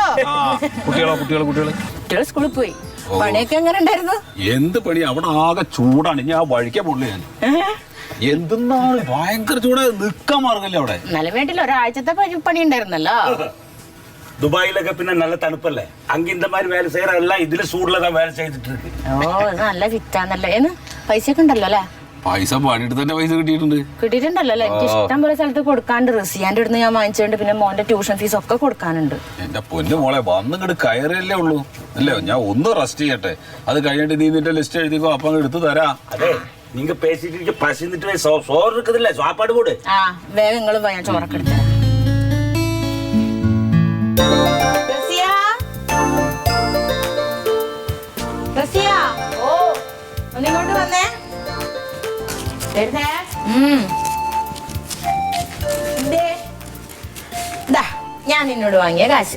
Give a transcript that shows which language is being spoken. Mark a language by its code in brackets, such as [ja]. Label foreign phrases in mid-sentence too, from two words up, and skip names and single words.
[ml] കുട്ടികള് സ്കൂളിൽ പോയി. പണിയൊക്കെ എങ്ങനെ ഉണ്ടായിരുന്നു? എന്ത് പണി? അവിടെ ആകെ ചൂടാണ്. ഞാൻ വഴിക്കാൻ പോണില്ല. ഞാൻ എന്തെന്നാണ് ഭയങ്കര ചൂട്, നിക്കാൻ മാർഗല്ലേ അവിടെ. നല്ല വീട്ടിൽ ഒരാഴ്ചത്തെ പണി ഉണ്ടായിരുന്നല്ലോ. ദുബായിലൊക്കെ പിന്നെ നല്ല തണുപ്പല്ലേ, അങ്ങ് [ta] இந்த மாதிரி வேலை செய்யற எல்லாம் இதுல சூடுல தான் வேலை செய்துட்டு இருக்கு. [ml] ഓ ഇത് നല്ല ഫിറ്റാന്നല്ലേ. പൈസ ഒക്കെ ഉണ്ടല്ലോ അല്ലേ? പൈസ പണിയിട്ട് തന്നെ പൈസ കിട്ടിയിട്ടുണ്ട്. കിട്ടിയിട്ടുണ്ടല്ലോ അല്ലേ? എനിക്ക് ഇഷ്ടം പോലെ സ്ഥലത്ത് കൊടുക്കാണ്ട്. റസിയാന്റെ അടുത്ത് ഞാൻ വാങ്ങിച്ചിട്ടുണ്ട്. പിന്നെ മോന്റെ ട്യൂഷൻ ഫീസ് ഒക്കെ കൊടുക്കാനുണ്ട്. എന്റെ പൊന്നു മോളെ വന്നിങ്ങോട്ട് കയറിയല്ലേ ഉള്ളൂ അല്ലേ? ഞാൻ ഒന്ന് റെസ്റ്റ് ചെയ്യട്ടെ. അത് കഴിഞ്ഞിട്ട് നീ നിന്റെ ലിസ്റ്റ് എഴുതിക്കോ, അപ്പം എടുത്തു തരാം. [ta] അതെ நீங்க பேசிட்டு பசிந்துட்டு சோறு இருக்குதுல்ல, சாப்பாடு போடு. [ml] ആ വേഗം നിങ്ങളും ഞാൻ ചോറൊക്കെ എടുത്തരാം. ഓ ഒന്നിങ്ങോട്ട് വന്നേ. ഞാൻ നിന്നോട് വാങ്ങിയ കാശ്.